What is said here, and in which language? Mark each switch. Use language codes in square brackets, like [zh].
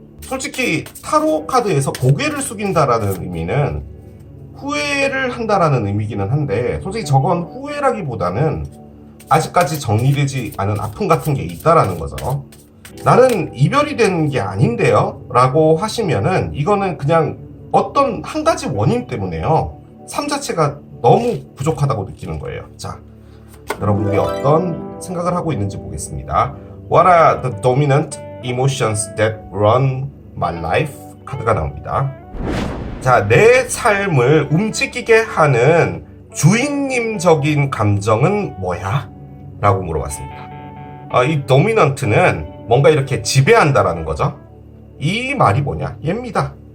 [ko] 솔직히 타로 카드에서 고개를 숙인다라는 의미는 후회를 한다라는 의미기는 한데, 솔직히 저건 후회라기보다는 아직까지 정리되지 않은 아픔 같은 게 있다라는 거죠. 나는 이별이 된 게 아닌데요 라고 하시면은 이거는 그냥 어떤 한 가지 원인 때문에요, 삶 자체가 너무 부족하다고 느끼는 거예요. 자, 여러분들이 어떤 생각을 하고 있는지 보겠습니다. [en] What are the dominant emotions that run my life? [ko] 카드가 나옵니다. 자, 내 삶을 움직이게 하는 주인님적인 감정은 뭐야? 라고 물어봤습니다. 이 dominant는 뭔가 이렇게 지배한다라는 거죠. 이 말이 뭐냐? 얘입니다.